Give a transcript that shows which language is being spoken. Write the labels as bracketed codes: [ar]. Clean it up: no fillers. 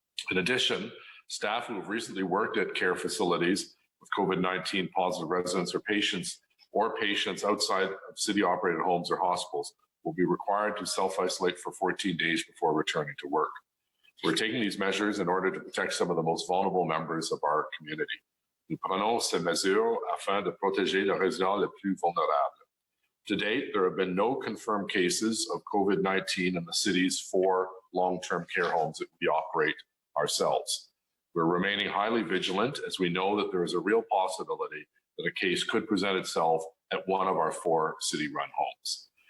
[en] In addition, staff who have recently worked at care facilities with COVID-19 positive residents or patients outside of city-operated homes or hospitals will be required to self-isolate for 14 days before returning to work. We're taking these measures in order to protect some of the most vulnerable members of our community. [fr] Nous prenons ces mesures afin de protéger les résidents les plus vulnérables. [en] To date, there have been no confirmed cases of COVID-19 in the city's 4 long-term care homes that we operate ourselves. We're remaining highly vigilant as we know that there is a real possibility that a case could present itself at one of our 4 city-run homes.